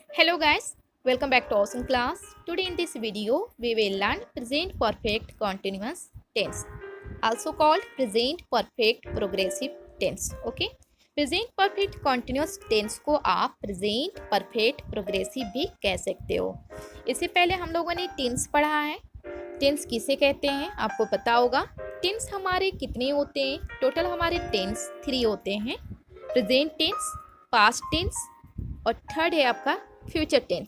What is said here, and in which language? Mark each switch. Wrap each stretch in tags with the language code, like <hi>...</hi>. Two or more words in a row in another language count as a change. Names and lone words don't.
<en>Hello guys, welcome back to Awesome Class. Today in this video, we will learn present perfect continuous tense, also called present perfect progressive tense. Okay, present perfect continuous tense</en> <hi>को आप</hi> <en>present perfect progressive</en> <hi>भी कह सकते हो। इससे पहले हम लोगों ने tense पढ़ा है। टेंस किसे कहते हैं आपको पता होगा। टेंस हमारे कितने होते हैं? टोटल हमारे टेंस 3 होते हैं,</hi> <en>present tense, past tense</en> <hi>और थर्ड है आपका</hi> <en>future tense.</en>